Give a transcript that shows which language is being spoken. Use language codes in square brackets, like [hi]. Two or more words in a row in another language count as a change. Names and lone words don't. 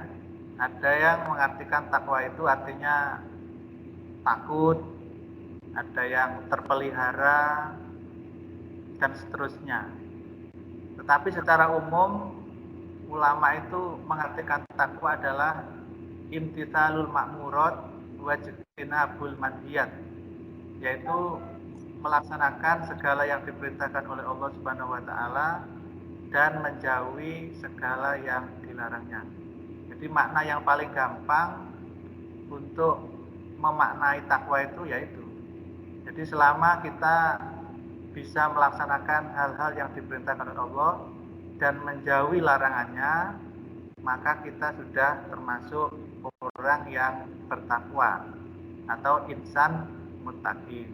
[id] Ada yang mengartikan takwa itu artinya takut, ada yang terpelihara, dan seterusnya. Tetapi secara umum ulama itu mengartikan takwa adalah [ar] امتثال المأمورات واجتناب المنهيات, [id] yaitu melaksanakan segala yang diperintahkan oleh [ar] الله سبحانه وتعالى [id] dan menjauhi segala yang dilarangnya. Jadi makna yang paling gampang untuk memaknai takwa itu yaitu, jadi selama kita bisa melaksanakan hal-hal yang diperintahkan oleh Allah dan menjauhi larangannya, maka kita sudah termasuk orang yang bertakwa atau insan muttaqin.